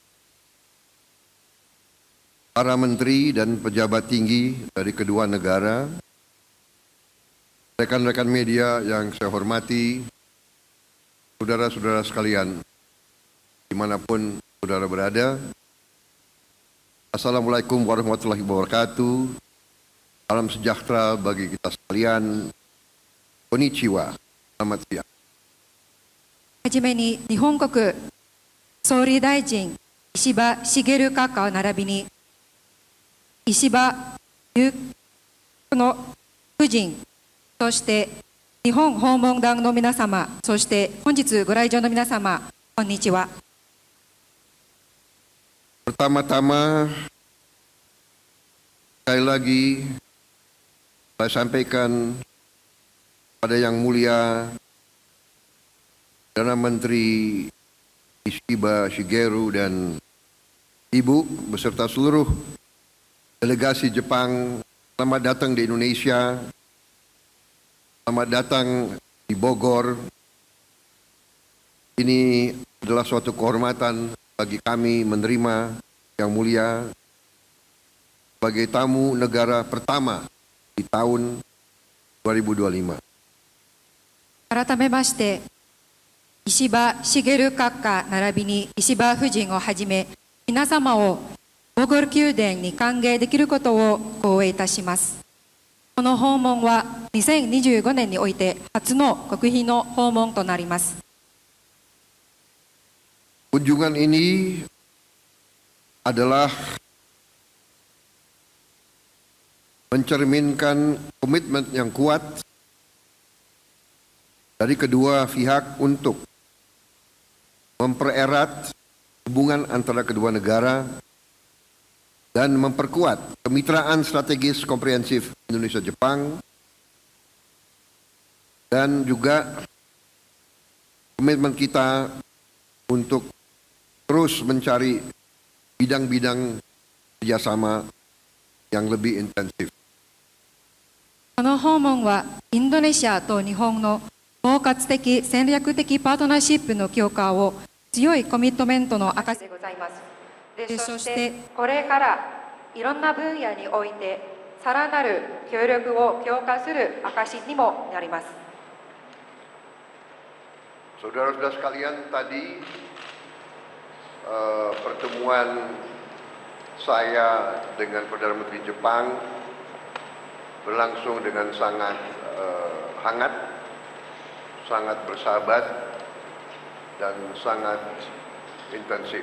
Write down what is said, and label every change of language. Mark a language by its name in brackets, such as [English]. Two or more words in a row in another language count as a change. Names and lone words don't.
[Indonesian] Para menteri dan pejabat tinggi dari kedua negara, rekan-rekan media yang saya hormati, saudara-saudara sekalian, dimanapun saudara berada, [Arabic] السلام عليكم ورحمة الله وبركاته. [Indonesian] Salam sejahtera bagi kita sekalian. Konnichiwa. Selamat siang. [Japanese] はじめに日本国総理大臣石破茂閣下並びに石破裕子の夫人、そして日本訪問団の皆様、そして本日ご来場の皆様、こんにちは。 [Indonesian] Pertama-tama, sekali lagi saya sampaikan pada Yang Mulia Perdana Menteri Ishiba Shigeru dan Ibu beserta seluruh delegasi Jepang, selamat datang di Indonesia, selamat datang di Bogor. Ini adalah suatu kehormatan bagi kami menerima Yang Mulia sebagai tamu negara pertama di tahun 2025. [Japanese] 改めまして、石破茂閣下並びに石破夫人をはじめ、皆様をボゴール宮殿に歓迎できることを光栄いたします。この訪問は2025年において初の国賓の訪問となります。 [Indonesian] Kunjungan ini adalah mencerminkan komitmen yang kuat dari kedua pihak untuk mempererat hubungan antara kedua negara dan memperkuat kemitraan strategis komprehensif Indonesia-Jepang, dan juga komitmen kita untuk terus mencari bidang-bidang kerjasama yang lebih intensif. [Japanese] この訪問はインドネシアと日本の包括的戦略的パートナーシップの強化を強いコミットメントの証でございます。そしてこれからいろんな分野においてさらなる協力を強化する証にもなります。 [Indonesian] Saudara-saudara sekalian, tadi pertemuan saya dengan Perdana Menteri Jepang berlangsung dengan sangat hangat, sangat bersahabat, dan sangat intensif.